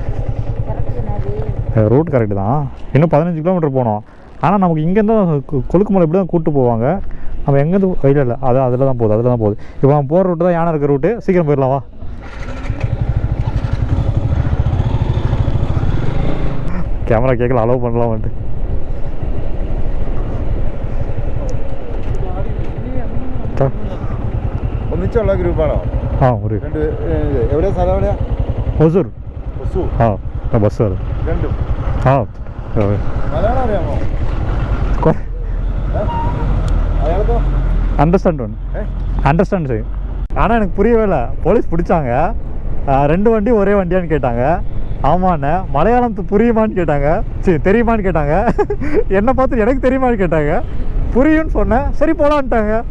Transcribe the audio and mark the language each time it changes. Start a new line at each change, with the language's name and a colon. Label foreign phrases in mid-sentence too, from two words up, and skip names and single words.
Tamil: ரூட் கரெக்டு தான். இன்னும் 15 கிலோமீட்டர் போனோம். ஆனால் நமக்கு இங்கேருந்து கொழுக்குமலை இப்படி தான் கூப்பிட்டு போவாங்க. நம்ம எங்கேருந்து இல்லை அதில் தான் போகுது. இப்போ நம்ம போகிற ரூட்டு தான் யானை இருக்கிற ரூட்டு. சீக்கிரம் போயிடலாம் வா. கேமரா கேட்கல, அலோவ் பண்ணலாம் வந்துட்டு.
Malayalam: ഒന്നിച്ചുള്ള ഗ്രൂപ്പാണോ? ആ ഒരു എവിടെയാ സ്ഥലം? എവിടെയാ? ഹൊസൂർ. ആ ബസ് രണ്ടും. ആ മലയാളം അറിയാമോ? അയാൾക്കോ?
Tamil: அண்டர்ஸ்டாண்ட் செய்யும். ஆனால் எனக்கு புரியவே இல்லை. போலீஸ் பிடிச்சாங்க. 2 வண்டி ஒரே வண்டியான்னு கேட்டாங்க. ஆமாண்ணே. மலையாளம் புரியுமான்னு கேட்டாங்க. சரி தெரியுமான்னு கேட்டாங்க. என்னை பார்த்து எனக்கு தெரியுமான்னு கேட்டாங்க. புரியும்னு சொன்னேன். சரி போகலான்ட்டாங்க.